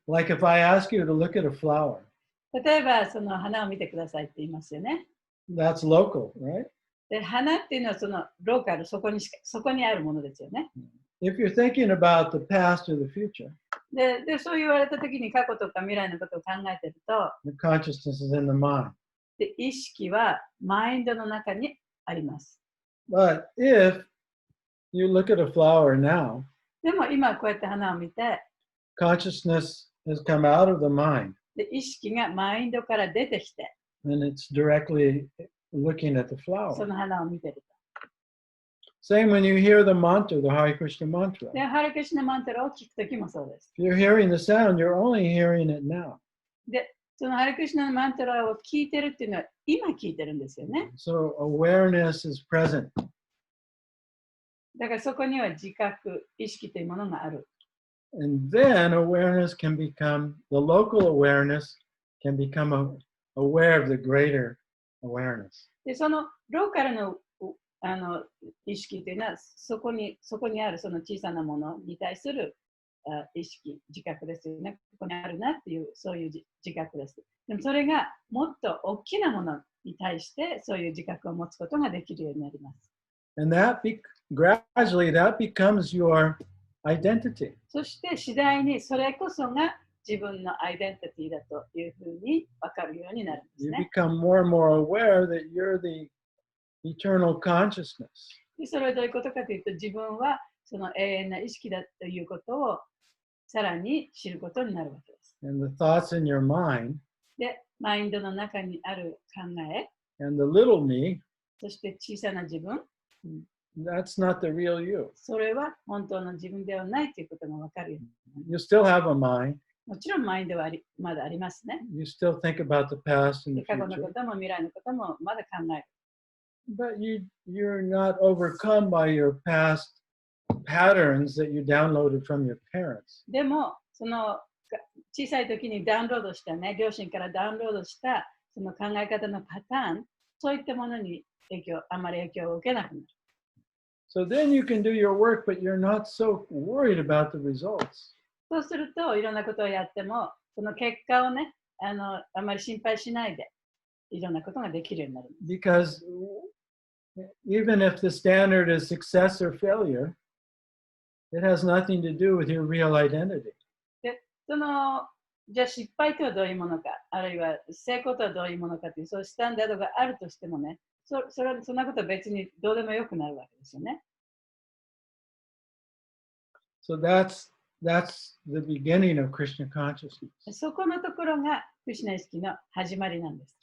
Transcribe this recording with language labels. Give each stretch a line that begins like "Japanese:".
English: Like if I ask you to look at a flower.
Japanese: 例えば、その花を見てくださいって言いますよね。
English: That's local, right?
Japanese: で、花っていうのはそのローカル、そこにあるものですよね。
English: If you're thinking about the past or the future,
Japanese: で、そう言われたときに過去とか未来のことを考えてると、
English: the consciousness is in the mind.
Japanese: で、意識はマインドの中にあります。
English: But if you look at a flower now,
Japanese: でも今こうやって花を見て、
English: consciousness has come out of the mind.
Japanese: で、意識がマインドから出てきて、
English: And it's directly looking at the
Japanese: そ
English: flower.
Japanese: の花を見てると。
English: Same when you hear the mantra, the Hare Krishna mantra.
Japanese: で、ハレクシナマントラを聞くときもそうです。
English: If you're hearing the sound, you're only hearing it now.
Japanese: で、そのハレクシナのマントラを聞いてるっていうのは今聞いてるんですよね。
English: So awareness is present.
Japanese: だからそこには自覚、意識というものがある。
English: And then awareness can become, the local awareness can become aware of the greater awareness.
Japanese: で、そのローカルの意識というのはそこにあるその小さなものに対する意識、自覚ですよね。ここにあるなっていう、そういう自覚です。でもそれがもっと大きなものに対してそういう自覚を持つことができるようになります。
English: And gradually that becomes your identity.
Japanese: そして次第にそれこそが自分のアイデンティティだというふうに分かるようになるんです
English: You
Japanese: ね。
English: become more and more aware that you're the eternal consciousness.
Japanese: でそれはどういうことかというと、自分はその永遠な意識だということをさらに知ることになるわけです。
English: And the thoughts in your mind
Japanese: で、マインドの中にある考え、
English: and the little me,
Japanese: そして小さな自分、
English: that's not the real you.
Japanese: それは本当の自分ではないということが分かるようになる。
English: You still have a mind.
Japanese: もちろんマインドはまだありますね。
English: You still think about the past and
Japanese: で
English: the
Japanese: 過去のこ
English: future.
Japanese: とも未来のこともまだ考える。
English: But you're not overcome by your past patterns that you downloaded from your parents.
Japanese: でも、その小さい時にダウンロードしたね、両親からダウンロードしたその考え方のパターン、そういったものにあまり影響を受けなくなる。
English: So then you can do your work, but you're not so worried about the results.
Japanese: そうすると、いろんなことをやっても、その結果をね、あまり心配しないで、いろんなことができるようになる。
English: Because even if the standard is success or failure, it has nothing to do with your real identity.
Japanese: で、じゃあ失敗とはどういうものか、あるいは成功とはどういうものかという、そういうスタンダードがあるとしてもね、そんなことは別にどうでもよくなるわけですよね。
English: So that's the beginning of Krishna consciousness.
Japanese: そこのところがクリシュナ意識の始まりなんです。